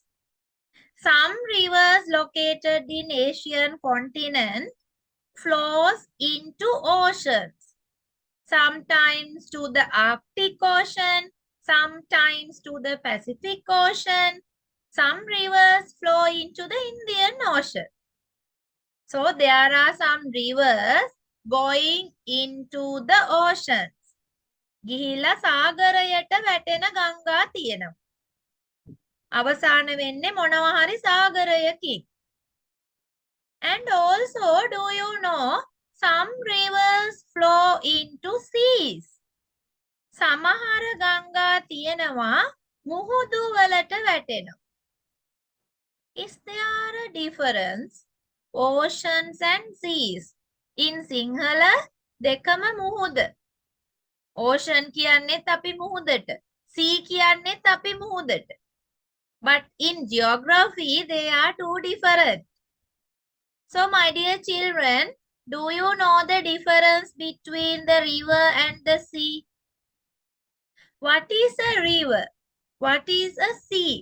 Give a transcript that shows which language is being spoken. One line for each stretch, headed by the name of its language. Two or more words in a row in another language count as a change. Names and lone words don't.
English: Some rivers located in Asian continent flows into oceans, sometimes to the Arctic Ocean, sometimes to the Pacific Ocean. Some rivers flow into the Indian Ocean. So there are some rivers going into the oceans.
Sinhala: ගිහිල්ලා සාගරයට වැටෙන ගංගා තියෙනවා. අවසාන වෙන්නේ මොනවා හරි සාගරයකින්.
English: And also, do you know some rivers flow into seas?
Sinhala: සමහර ගංගා තියෙනවා මුහුදු වලට වැටෙනවා.
English: Is there a difference? Oceans and seas. In Sinhala,
Sinhala: දෙකම මුහුද. Ocean කියන්නේත් අපි මුහුදට. Sea කියන්නේත් අපි මුහුදට.
English: But in geography, they are two different. So my dear children, do you know the difference between the river and the sea? What is a river? What is a sea?